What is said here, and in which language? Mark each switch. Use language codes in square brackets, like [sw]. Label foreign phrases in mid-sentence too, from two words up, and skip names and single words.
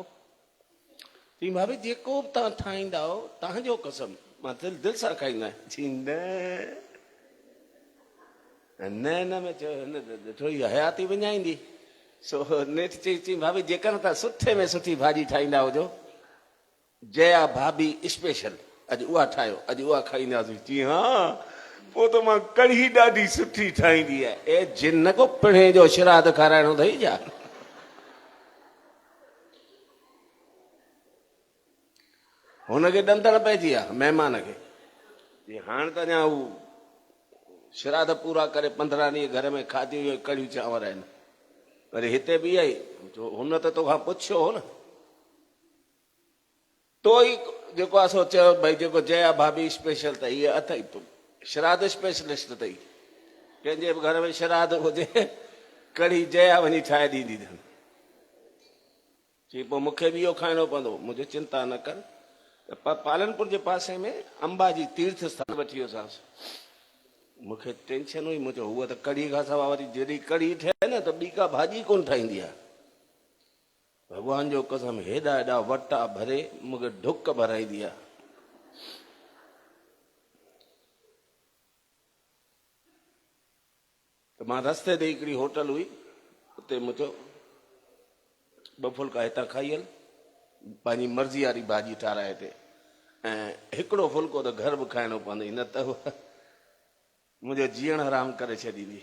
[sd] चई भाभी जेको बि तव्हां ठाहींदा हो, तव्हांजो कसम मां दिलि सां खाईंदो आहियां। चई न में चयो थोरी हयाती विञाईंदी। सो नेठि चई भाभी जेकर तव्हां सुठे में सुठी भाॼी ठाहींदा हुजो, जया भाभी स्पेशल। अॼु उहा ठाहियो, अॼु उहा खाईंदासीं। चई हा, पोइ त मां कढ़ी ॾाढी सुठी ठाहींदी आहे। ए जिन को पिणे जो श्राद्ध खाराइणो अथई छा? हुनखे ॾंदड़ पइजी विया महिमान खे। हाणे त अञा हू श्राद्ध पूरा करे 15 ॾींहं घर में खाधी हुई कढ़ियूं चांवर आहिनि। वरी हिते बि आई, हुन त तोखां पुछियो हो न, तो ई जेको आहे सो चयो भई जेको जया भाभी स्पेशल अथई, इहे अथई श्राद्ध स्पेशलिस्ट अथई। कंहिंजे बि घर में श्राद्ध हुजे कढ़ी जया वञी ठाहे ॾींदी अथनि। चई पोइ मूंखे बि इहो खाइणो पवंदो। मुंहिंजो चिंता न कर। पालनपुर जे पासे में अंबाजी तीर्थ स्थान वठी वियोसांसि। मूंखे टेंशन हुई, मुंहिंजो हूअ त कढ़ी खां सवाइ वरी जॾहिं कढ़ी ठहे न त ॿी का भाॼी कोन ठाहींदी आहे। भॻवान जो कसम हेॾा हेॾा वटा भरे मूंखे ढुक भराईंदी आहे। त मां रस्ते ते हिकिड़ी होटल हुई, उते मुंहिंजो 2 फुल्का हितां खाई हल, पंहिंजी मर्ज़ी वारी भाॼी ठाराए हिते, ऐं हिकिड़ो फुल्को त घर बि खाइणो पवंदई, न त मुंहिंजो जीअण हराम करे छॾींदी।